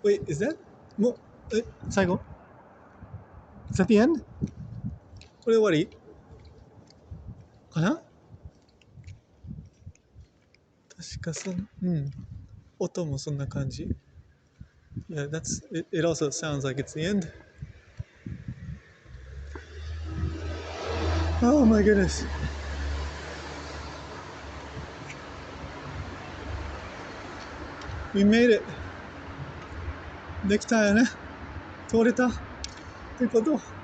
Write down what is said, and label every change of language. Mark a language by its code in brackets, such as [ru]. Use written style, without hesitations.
[en] Wait, is that [ja] もう、最後 [en] Is that the end? [ja] これ終わりかな確か音もそんな感じ。 [en] Yeah, it also sounds like it's the end. Oh my goodness. We made it. [ja] できたよね。通れたってこと。